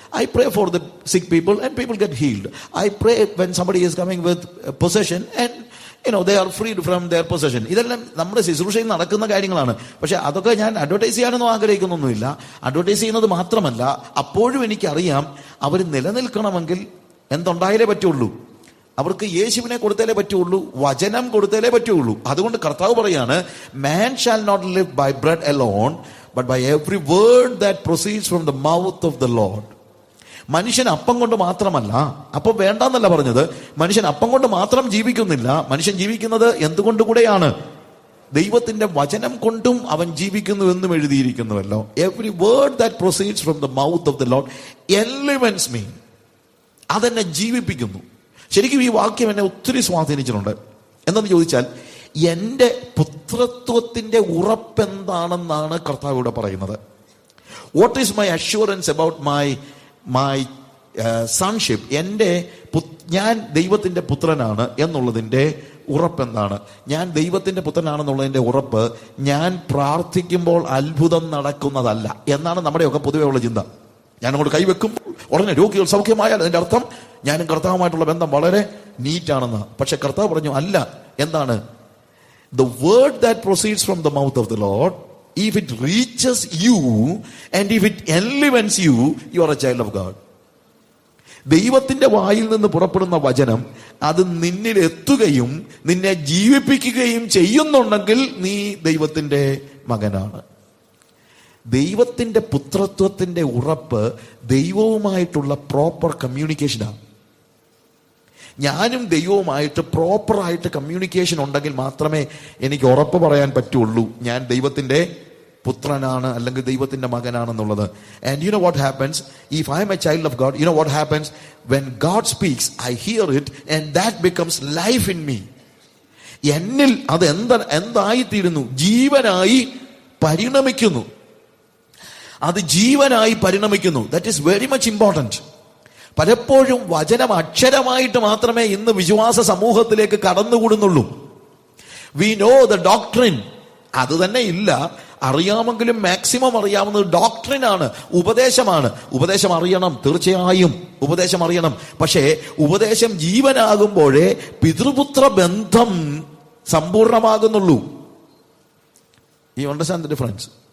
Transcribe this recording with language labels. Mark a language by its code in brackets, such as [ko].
[en] I pray for the sick people and people get healed. I pray when somebody is coming with possession and they are freed from their possession. [ml] ഇതെല്ലാം നമ്മുടെ ശുശ്രൂഷയിൽ നടക്കുന്ന കാര്യങ്ങളാണ്. പക്ഷെ അതൊക്കെ ഞാൻ അഡ്വർടൈസ് ചെയ്യാനൊന്നും ആഗ്രഹിക്കുന്നൊന്നുമില്ല. അഡ്വർടൈസ് ചെയ്യുന്നത് മാത്രമല്ല, അപ്പോഴും എനിക്കറിയാം അവർ നിലനിൽക്കണമെങ്കിൽ എന്തുണ്ടായാലേ പറ്റുള്ളൂ, അവർക്ക് യേശുവിനെ കൊടുത്താലേ പറ്റുള്ളൂ, വചനം കൊടുത്താലേ പറ്റുള്ളൂ. അതുകൊണ്ട് കർത്താവ് പറയാണ്, [en] man shall not live by bread alone but by every word that proceeds from the mouth of the Lord. [ml] മനുഷ്യൻ അപ്പം കൊണ്ട് മാത്രമല്ല, അപ്പം വേണ്ടെന്നല്ല പറഞ്ഞത്, മനുഷ്യൻ അപ്പം കൊണ്ട് മാത്രം ജീവിക്കുന്നില്ല, മനുഷ്യൻ ജീവിക്കുന്നത് എന്തുകൊണ്ട് കൂടെയാണ്? ദൈവത്തിന്റെ വചനം കൊണ്ടും അവൻ ജീവിക്കുന്നു എന്നും എഴുതിയിരിക്കുന്നുവല്ലോ. [en] Every word that proceeds from the mouth of the Lord enlivens me. [ml] അതെന്നെ ജീവിപ്പിക്കുന്നു. ശരിക്കും ഈ വാക്യം എന്നെ ഒത്തിരി സ്വാധീനിച്ചിട്ടുണ്ട്. എന്തെന്ന് ചോദിച്ചാൽ, എന്റെ പുത്രത്വത്തിന്റെ ഉറപ്പെന്താണെന്നാണ് കർത്താവ് ഇവിടെ പറയുന്നത്. [en] What is my assurance about my sonship? [ml] ഞാൻ ദൈവത്തിന്റെ പുത്രനാണ് എന്നുള്ളതിന്റെ ഉറപ്പെന്താണ്? ഞാൻ ദൈവത്തിന്റെ പുത്രനാണെന്നുള്ളതിന്റെ ഉറപ്പ് ഞാൻ പ്രാർത്ഥിക്കുമ്പോൾ അത്ഭുതം നടക്കുന്നതല്ല എന്നാണ് നമ്മുടെയൊക്കെ പൊതുവെ ഉള്ള ചിന്ത. ഞാൻ അങ്ങോട്ട് കൈവെക്കുമ്പോൾ ഉടനെ രോഗികൾ സൗഖ്യമായാൽ അതിന്റെ അർത്ഥം ഞാനും കർത്താവുമായിട്ടുള്ള ബന്ധം വളരെ നീറ്റാണെന്ന്. പക്ഷെ കർത്താവ് പറഞ്ഞു അല്ല. എന്താണ്? [en] The word that proceeds from the mouth of the Lord, if it reaches you and if it enlivens you, you are a child of God. [ml] ദൈവത്തിന്റെ വായിൽ നിന്ന് പുറപ്പെടുന്ന വചനം അത് നിന്നിൽ എത്തുകയും നിന്നെ ജീവിപ്പിക്കുകയും ചെയ്യുന്നുണ്ടെങ്കിൽ നീ ദൈവത്തിന്റെ മകനാണ്. ദൈവത്തിന്റെ പുത്രത്വത്തിന്റെ ഉറപ്പ് ദൈവവുമായിട്ടുള്ള പ്രോപ്പർ കമ്മ്യൂണിക്കേഷനാണ്. ഞാനും ദൈവവുമായിട്ട് പ്രോപ്പറായിട്ട് കമ്മ്യൂണിക്കേഷൻ ഉണ്ടെങ്കിൽ മാത്രമേ എനിക്ക് ഉറപ്പ് പറയാൻ പറ്റുള്ളൂ ഞാൻ ദൈവത്തിന്റെ പുത്രനാണ് അല്ലെങ്കിൽ ദൈവത്തിന്റെ മകനാണെന്നുള്ളത്. [en] And you know what happens? If I am a child of God, you know what happens? When God speaks, I hear it and that becomes life in me. [ml] എന്നിൽ അത് എന്തായിത്തീരുന്നു? ജീവനായി പരിണമിക്കുന്നു. അത് ജീവനായി പരിണമിക്കുന്നു. [en] That is very much important. [ml] പലപ്പോഴും വചനം അക്ഷരമായിട്ട് മാത്രമേ ഇന്ന് വിശ്വാസ സമൂഹത്തിലേക്ക് കടന്നുകൂടുന്നുള്ളൂ. [en] we know the doctrine, [ml] അത് തന്നെ ഇല്ല. അറിയാമെങ്കിലും മാക്സിമം അറിയാവുന്നത് ഡോക്ട്രിനാണ്, ഉപദേശമാണ്. ഉപദേശം അറിയണം, തീർച്ചയായും ഉപദേശം അറിയണം. പക്ഷേ ഉപദേശം ജീവനാകുമ്പോഴേ പിതൃപുത്ര ബന്ധം സമ്പൂർണമാകുന്നുള്ളൂ. [en] ഈ understand the difference?